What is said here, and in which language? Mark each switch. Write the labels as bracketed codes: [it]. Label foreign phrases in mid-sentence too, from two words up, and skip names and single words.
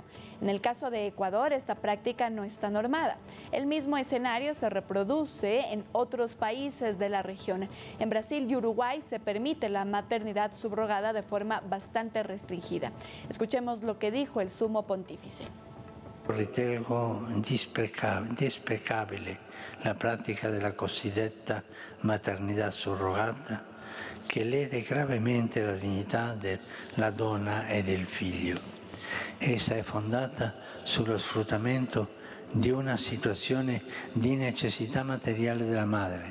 [es] En el caso de Ecuador, esta práctica no está normada. El mismo escenario se reproduce en otros países de la región. En Brasil y Uruguay se permite la maternidad subrogada de forma bastante restringida. Escuchemos lo que dijo el sumo pontífice. [it] Ritengo desprecabile la práctica della cosiddetta maternità surrogata che lede gravemente la dignità della donna e del figlio. Essa è fondata sullo sfruttamento di una situazione di necessità materiale della madre.